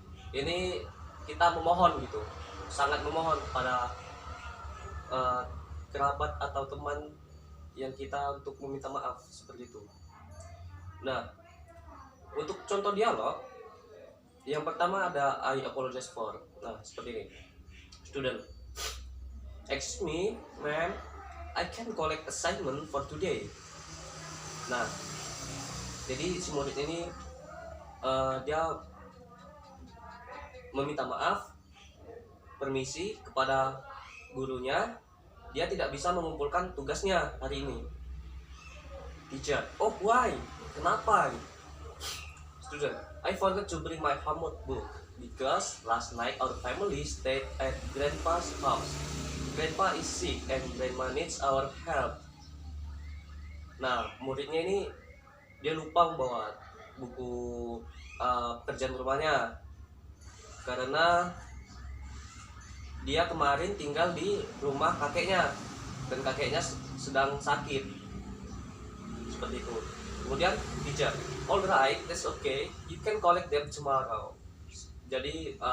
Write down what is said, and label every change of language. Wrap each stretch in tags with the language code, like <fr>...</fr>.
<id>Ini kita memohon gitu, sangat memohon pada kerabat atau teman yang kita untuk meminta maaf, seperti itu. Nah, untuk contoh dialog yang pertama ada</id> <en>I apologize for.</en> <id>Nah, seperti ini.</id> <en>Student, excuse me ma'am, I can collect assignment for today.</en> <id>Nah, jadi si murid ini dia meminta maaf, permisi kepada gurunya, dia tidak bisa mengumpulkan tugasnya hari ini. Teacher,</id> <en>oh why?</en> <id>Kenapa?</id> <en>Student, I forgot to bring my homework book because last night our family stayed at grandpa's house. Grandpa is sick and grandma needs our help.</en> <id>Nah, muridnya ini dia lupa membawa buku pekerjaan rumahnya karena dia kemarin tinggal di rumah kakeknya dan kakeknya sedang sakit, seperti itu. Kemudian teacher,</id> <en>alright, that's okay, you can collect them tomorrow.</en> <id>Jadi</id>